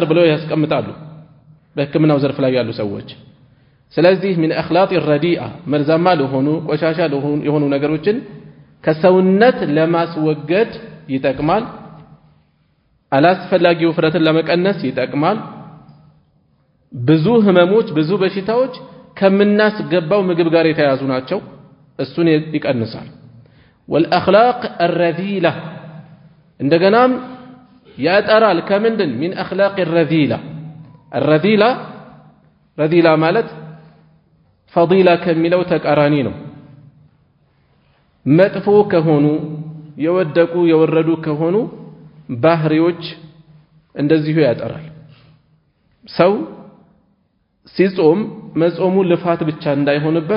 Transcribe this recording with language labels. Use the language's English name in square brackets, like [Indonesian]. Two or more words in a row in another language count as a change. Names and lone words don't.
[Amharic] ብለው ያስቀምጣሉ በህክምናው ዘርፍ ላይ ያሉ ሰዎች። ስለዚህ ምን [Arabic] أخلاط الرديئة [Amharic] መርዛማ ለሆኑ ቆሻሻ የሆኑ ነገሮችን ከሰውነት ለማስወገድ ይጠቅማል። አላስፈላጊ ውፍረትን ለመቀነስ ይጠቅማል። ብዙ ህመሞች ብዙ በሽታዎች ከምናስገባው ምግብ ጋር የተያዙ ናቸው። እሱን ይቀንሳል። [Arabic] والأخلاق الرذيلة [Amharic] እንደገናም ያጠራል። ከምንድን? [Arabic] من أخلاق الرذيلة الرذيلة [Amharic] ማለት ፈዲላ ከሚለው ተቃራኒ ነው። መጥፎ ከሆኑ የወደቁ የወረዱ ከሆኑ ባህሪዎች እንደዚሁ ያጠራል። ሰው ሲጾም መጾሙ ልፋት ብቻ እንዳይሆንበት